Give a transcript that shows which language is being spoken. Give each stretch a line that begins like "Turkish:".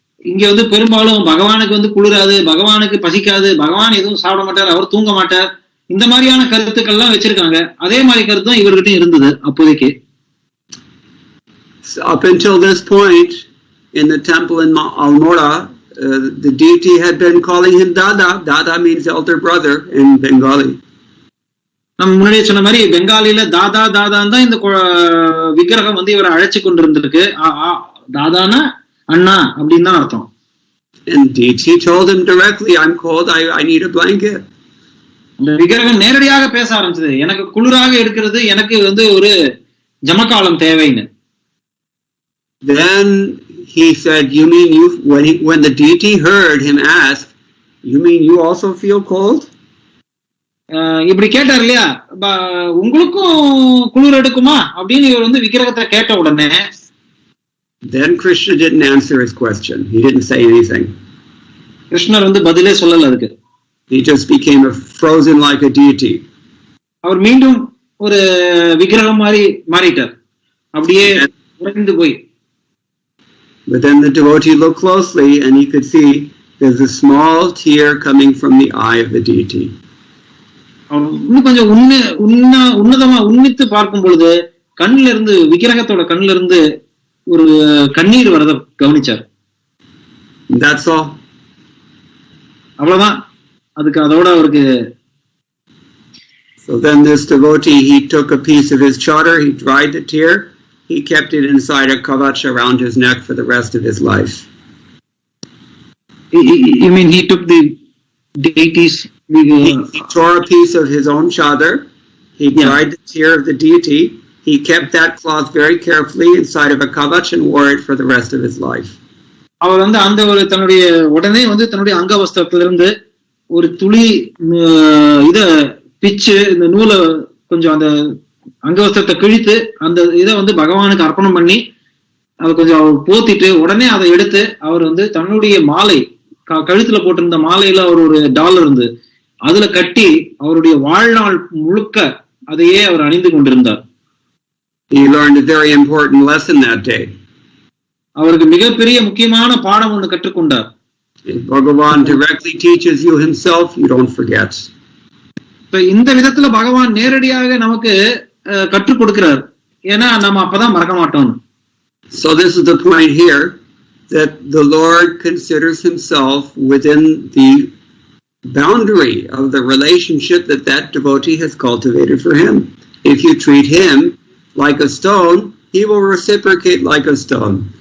Tamil: இங்க வந்து பெரும்பாலும் பகவானுக்கு வந்து குளிராது, பகவானுக்கு பசிக்காது, பகவான் எதுவும் சாப்பிட மாட்டார், அவர் தூங்க மாட்டார், இந்த மாதிரியான கருத்துக்கள்லாம் வச்சிருக்காங்க. அதே மாதிரி கருத்து தான் இவர்கிட்ட இருந்தது அப்போதைக்கு.
English: Up until this point in the temple in Almora, the deity had been calling him Dada. Dada means elder brother in Bengali.
Tamil: நம்ம முன்னாடியே சொன்ன மாதிரி பெங்காலில தாதா தாதான் தான் இந்த விக்கிரகம் வந்து இவரை அழைச்சு கொண்டிருந்திருக்கு. தாதானா அண்ணா அப்படின்னு தான் அர்த்தம்.
English: And deity told him directly, I'm cold, I need a blanket.
Tamil: இந்த விக்கிரகம் நேரடியாக பேச ஆரம்பிச்சது, எனக்கு குளிராக இருக்கிறது, எனக்கு வந்து ஒரு ஜமக்காலம் தேவைன்னு.
English: Then he said, you mean when the deity heard him ask, you mean you also feel cold?
Tamil: இப்படி கேட்டார் இல்லையா, உங்களுக்கும் குளிர் எடுக்குமா அப்படின்னு இவர் வந்து விக்கிரகத்தை கேட்ட உடனே,
English: then Krishna didn't answer his question. He didn't say anything.
Tamil: கிருஷ்ணர் வந்து பதிலே சொல்லல அதுக்கு.
English: He just became frozen like a deity.
Tamil: அவர் மீண்டும் ஒரு விக்கிரகம் மாதிரி மாறிட்டார், அப்படியே உறைந்து போய்.
English: But then the devotee looked closely and he could see there's a small tear coming from the eye of the deity.
Tamil: அவர் இன்னும் கொஞ்சம் உன்னதமா உன்னித்து பார்க்கும் பொழுது கண்ணுல இருந்து விக்கிரகத்தோட கண்ணுல இருந்து ஒரு கண்ணீர் வரத கவனிச்சார். அவ்வளவுதான், அதுக்கு அதோட அவருக்கு.
English: So then this devotee, he took a piece of his chadar, he dried the tear, he kept it inside a kavach around his neck for the rest of his life. You mean he took the deities? He tore a piece of his own chadar, he dried the tear of the deity, he kept that cloth very carefully inside of a kavach and wore it for the rest of his life.
Tamil: அவர் அந்த ஒரு தன்னுடைய உடனே தன்னுடைய அங்கவஸ்திரத்திலிருந்து ஒரு துளி இத பிச்சு இந்த நூலை கொஞ்சம் அந்த அங்கவஸ்திரத்தை கிழித்து அந்த இதை பகவானுக்கு அர்ப்பணம் பண்ணி அதை கொஞ்சம் போத்திட்டு உடனே அதை எடுத்து அவர் தன்னுடைய மாலை கழுத்துல போட்டிருந்த மாலையில அவர் ஒரு டாலர் இருந்து அதுல கட்டி அவருடைய வாழ்நாள் முழுக்க அதையே அவர் அணிந்து கொண்டிருந்தார்.
English: He learned a very important lesson that day.
Tamil: அவருக்கு மிகப்பெரிய முக்கியமான பாடம் ஒன்று கற்றுக்கொண்டார்.
English: Bhagavan directly teaches you himself, you don't forget.
Tamil: இந்த விதத்துல பகவான் நேரடியாக நமக்கு கற்றுக் கொடுக்கிறார், ஏன்னா நம்ம அப்பதான் மறக்க மாட்டோம்.
English: So this is the point here, that the Lord considers himself within the boundary of the relationship that devotee has cultivated for him. If you treat him like a stone, he will reciprocate like a stone.